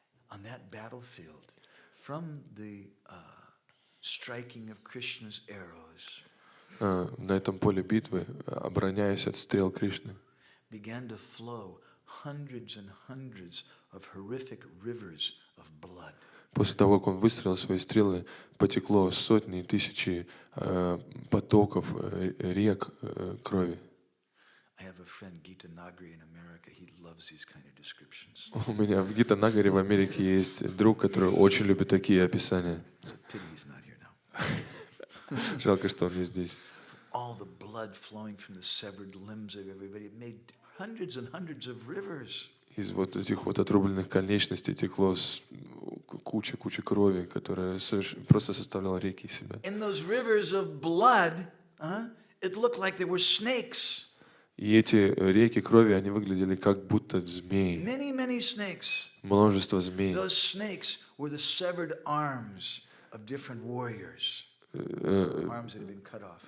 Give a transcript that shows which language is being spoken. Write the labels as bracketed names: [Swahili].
[English] On that battlefield, from the striking of Krishna's arrows, [Russian] на этом поле битвы, обороняясь от стрел Кришны, [English] began to flow hundreds and hundreds of horrific rivers of blood. [Russian] После того, как он выстрелил свои стрелы, потекло сотни и тысячи потоков, рек крови. [English] I have a friend, Gita Nagari in America. He loves these kind of descriptions. [Russian] У меня в Гита-Нагаре в Америке есть друг, который очень любит такие описания. [English] Pity he's not here now. [Russian] Жалко, что он не здесь. [English] All the blood flowing from the severed limbs of everybody, it made hundreds and hundreds of rivers. [Russian] Из вот этих вот отрубленных конечностей текло куча крови, которая просто составляла реки из себя. [English] In those rivers of blood, it looked like there were snakes. [Russian] И эти реки крови, они выглядели как будто змеи. [English] Many snakes. [Russian] Множество змей. [English] Those snakes were the severed arms of different warriors. Arms that had been cut off.